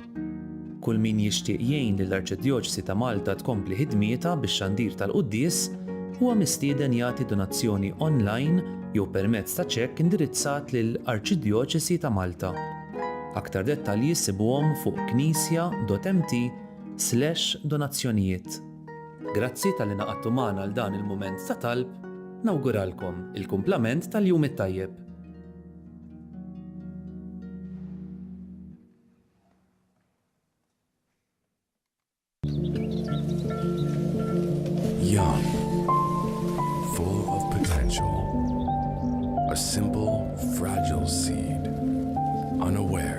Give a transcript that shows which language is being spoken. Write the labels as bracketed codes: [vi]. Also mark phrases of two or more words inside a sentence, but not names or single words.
[mt] Kull min jixtieq jgħin lill-Arċidjoċesi ta' Malta tkompli ħidmietha bix-xandir tal-quddies huwa mistieden jagħti donazzjoni online jew permezz ta' ċekk indirizzat lill-Arċidjoċesi ta' Malta. Aktar dettalji sibuhom fuq knisja.mt/donazzjonijiet. Grazzi tal-li naqadtu magħna għal dan il-mument ta' talb, nawguralkom il-kumplament tal-jum it-tajjeb. [en] Young, full of potential, a simple, fragile seed, unaware.